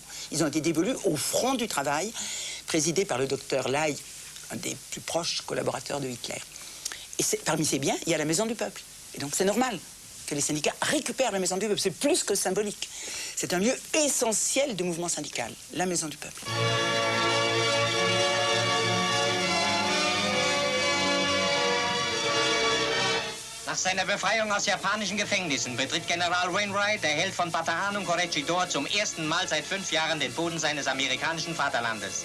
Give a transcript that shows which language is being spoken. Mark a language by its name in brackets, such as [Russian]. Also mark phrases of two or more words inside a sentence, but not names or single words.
[French] Ils ont été dévolus au Front du Travail, présidé par le docteur Ley, un des plus proches collaborateurs de Hitler. Et parmi ces biens, il y a la Maison du Peuple. Et donc c'est normal que les syndicats récupèrent la Maison du Peuple. C'est plus que symbolique. C'est un lieu essentiel du mouvement syndical, la Maison du Peuple. [German] Nach seiner Befreiung aus japanischen Gefängnissen betritt General Wainwright, der Held von Bataan und Corregidor, zum ersten Mal seit 5 Jahren den Boden seines amerikanischen Vaterlandes.